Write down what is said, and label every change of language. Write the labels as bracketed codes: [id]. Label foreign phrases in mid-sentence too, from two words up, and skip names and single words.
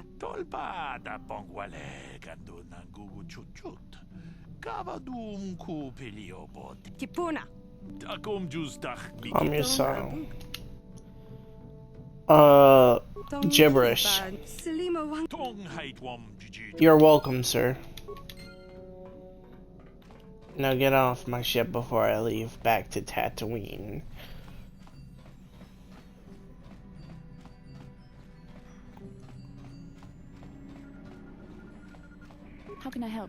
[en] Tolpada pongwale gando nangu chuchut. Kavadum ku peliobot. Tipuna. Takum justach Calm yourself. Gibberish. Tong hait wom jiji. You're welcome, sir. Now get off my ship before I leave back to Tatooine. How can I help?